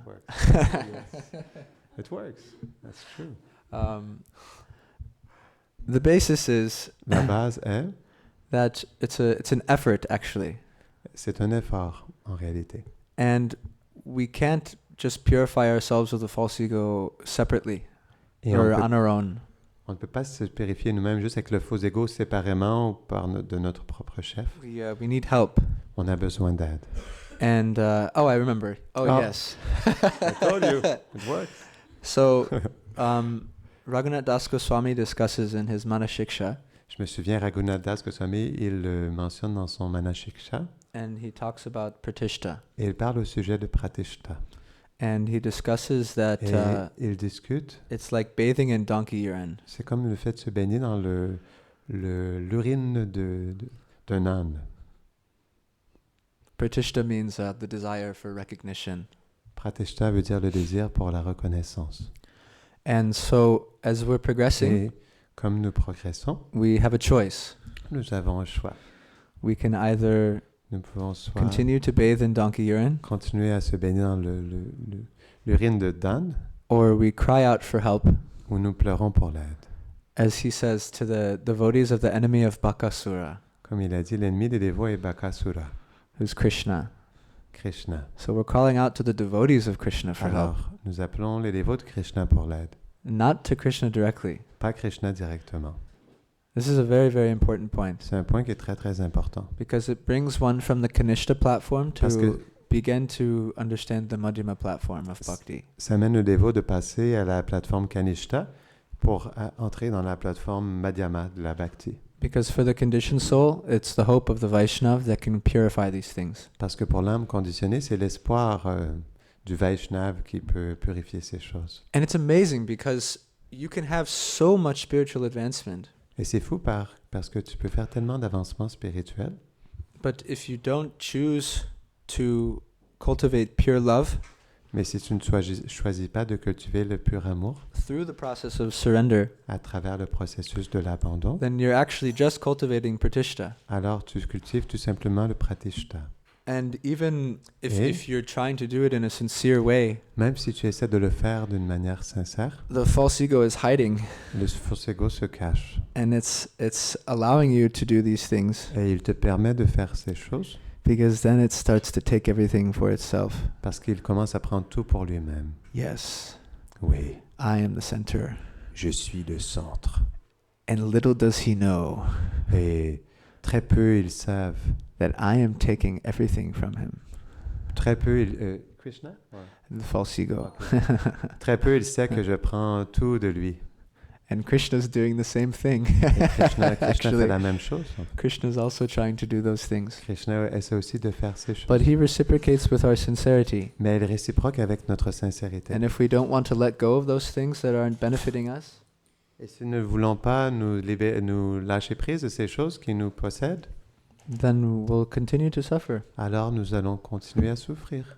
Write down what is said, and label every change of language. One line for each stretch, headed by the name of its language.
English: it works. Yes. It works. That's true. The basis is
French: La base est,
English: that it's an effort actually,
French: c'est un effort en réalité.
English: and we can't just purify ourselves with the false ego separately
French: Et
English: or on our own.
French: on ne peut pas se purifier nous-mêmes juste avec le faux ego séparément ou de notre propre chef.
English: We need help.
French: On a besoin d'aide.
English: And I remember. Oh. Yes. I told you, it works. So Raghunath Das Goswami discusses in his Manashiksha,
French: Je me souviens, Raghunath Das Goswami, il le mentionne dans son Manashiksha,
English: and he talks about pratishta,
French: et il parle au sujet de pratishta.
English: and he discusses that
French: Et il discute,
English: it's like bathing in donkey urine.
French: c'est comme le fait de se baigner dans l'urine d'un âne.
English: Pratishta means the desire for recognition.
French: Pratishta veut dire le désir pour la reconnaissance.
English: And so, as we're progressing,
French: Et comme nous progressons,
English: we have a choice.
French: nous avons un choix.
English: We can either
French: Nous pouvons soit
English: continue to bathe in donkey urine,
French: continuer à se baigner dans l'urine de d'âne,
English: or we cry out for help,
French: ou nous pleurons pour l'aide.
English: as he says to the devotees of the enemy of Bakasura,
French: Comme il a dit, l'ennemi des dévots est Bakasura,
English: who's Krishna.
French: Krishna.
English: So we're calling out to the devotees of Krishna for help,
French: Alors, nous appelons les dévots de Krishna pour l'aide,
English: not to Krishna directly.
French: pas Krishna directement.
English: This is a very, very important point,
French: C'est un point qui est très très important.
English: because it brings one from the Kanishta platform
French: Parce
English: to
French: que
English: begin to understand the Madhyama platform of Bhakti.
French: ça mène le dévot de passer à la plateforme Kanishta pour entrer dans la plateforme Madhyama de la Bhakti.
English: Because for the conditioned soul, it's the hope of the Vaishnav that can purify these things.
French: Parce que pour l'âme conditionnée, c'est l'espoir du Vaishnav qui peut purifier ces choses.
English: And it's amazing because you can have so much spiritual advancement,
French: Et c'est fou parce que tu peux faire tellement d'avancements spirituels,
English: but if you don't choose to cultivate pure love
French: mais si tu ne choisis pas de cultiver le pur amour
English: through the process of surrender,
French: à travers le processus de l'abandon,
English: then you're actually just cultivating pratishta.
French: alors tu cultives tout simplement le pratishta.
English: And even
French: Et
English: if you're trying to do it in a sincere way,
French: même si tu essaies de le faire d'une manière sincère,
English: the false ego is hiding,
French: le faux ego se cache
English: and it's allowing you to do these things,
French: et il te permet de faire ces choses
English: because then it starts to take everything for itself.
French: parce qu'il commence à prendre tout pour lui-même.
English: Yes,
French: Oui,
English: I am the center.
French: je suis le centre.
English: And little does he know
French: Et très peu ils savent,
English: that I am taking everything from him.
French: très peu Krishna?
English: The false ego.
French: Très peu il sait que je prends tout de lui.
English: And Krishna's doing the same thing.
French: Et Krishna fait
English: Actually,
French: la même chose.
English: Krishna's also trying to do those things.
French: Krishna essaie aussi de faire ces choses.
English: But he reciprocates with our sincerity.
French: Mais elle réciproque avec notre sincérité.
English: And if we don't want to let go of those things that aren't benefiting us,
French: Et si nous ne voulons pas nous lâcher prise de ces choses qui nous possèdent,
English: then we'll continue to suffer.
French: alors nous allons continuer à souffrir.